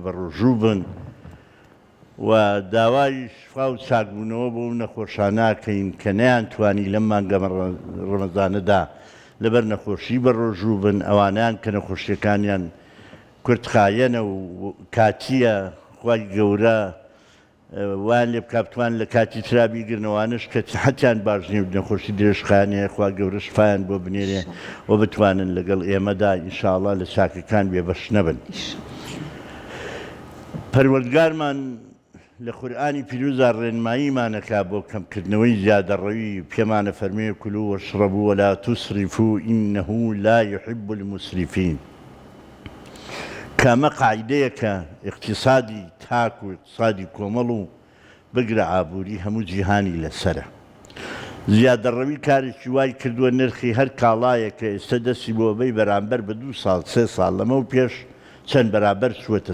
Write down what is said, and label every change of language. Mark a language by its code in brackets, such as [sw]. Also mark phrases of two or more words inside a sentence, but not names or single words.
[ckb] بە ڕۆژوو بن و داوای شفا و چاکبوونەوە بۆ نەخۆشاناکەین کە نەیانتوانی لەم مانگە ڕەمەزانەدا لەبەر نەخۆشی بە ڕۆژوو بن ئەوانیان کە نەخۆشیەکانیان کورتخایەنە و کاتیە خوای گەورە وان لێ بکاتوان لە کاتی ترابیگرنەوانش کە حەتیان باش نیە نەخۆشی درێژخانەیە خوا گەورە شفایان بۆ بنێرێ و بتوانن لەگەڵ ئێمەدا ئینشاءڵڵا لە چاکەکان بێبەش نەبن پەروەردگارمان لە قورئانی پیرۆزە ڕێنماییمانەکا بۆ کەمکردنەوەی زیادەڕەوی پێمانە فەرمێ [ar] کولوا واشربوا ولا تسرفوا إنه لا يحب المسرفين [ckb] کامە قاعدەیەکە اقتصادی تاک و اقتصادی کۆمەڵ و بگرە ئابووری هەموو جیهانی لەسرە زیادەڕەوی کارێکی وای کردووە نرخی هەر کاڵایە کە ئێستا دەستی بۆ بەی بەرامبەر بە 2 ساڵ 3 ساڵ لەمە و پێش چەند بەرامبەر چووەتە